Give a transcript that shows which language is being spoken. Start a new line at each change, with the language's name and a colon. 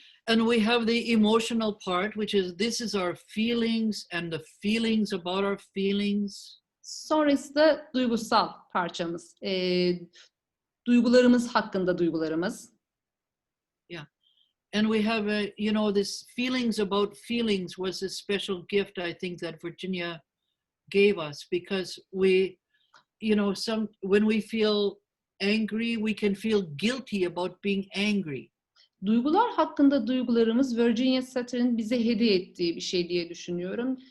English: And we have the emotional part, which is this is our feelings and the feelings about our feelings.
Turkish: Sonrası da duygusal parçamız. Duygularımız hakkında duygularımız.
English: And we have this feelings about feelings was a special gift, I think, that Virginia gave us, because we, when we feel angry, we can feel guilty about being angry.
Turkish: Duygular hakkında duygularımız Virginia Satir'in bize hediye ettiği bir şey diye düşünüyorum.